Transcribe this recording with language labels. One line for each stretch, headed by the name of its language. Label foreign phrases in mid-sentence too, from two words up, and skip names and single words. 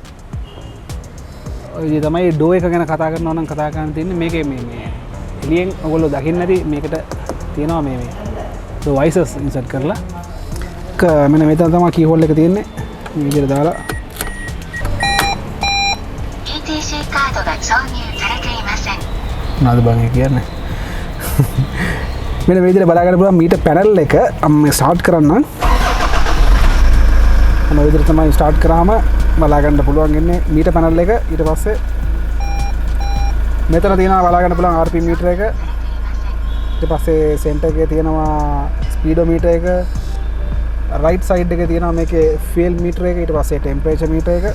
Sinhala: ඔය විදිහ තමයි ඩෝ එක ගැන කතා කරනවා නම් කතා කරන්න තියෙන්නේ මේකේ මේ එළියෙන් ඔයගොල්ලෝ දකින්න නැති මේකට තියෙනවා මේ
English: visors insert
Sinhala: කරලා මෙන්න මෙතන තමයි
English: key hole
Sinhala: එක තියෙන්නේ මේ විදිහට දාලා ETC කාඩ්
Japanese: が挿入されていません
Sinhala: නේද බං කියන්නේ මෙන්න මේ විදිහට බලා ගන්න පුළුවන්
English: meter panel
Sinhala: එක මම ස්ටාර්ට් කරන්නම් මේ විදිහට තමයි ස්ටාර්ට් කරාම බලා ගන්න පුළුවන් ඉන්නේ
English: meter panel
Sinhala: එක ඊට පස්සේ මෙතන තියෙනවා බලා ගන්න පුළුවන් RPM මීටර එක ඊට පස්සේ සෙන්ටර් එකේ තියෙනවා ස්පීඩෝමීටර් එක,
English: right side
Sinhala: එකේ තියෙනවා මේකේ
English: fuel meter
Sinhala: එක, ඊට පස්සේ
English: temperature meter
Sinhala: එක.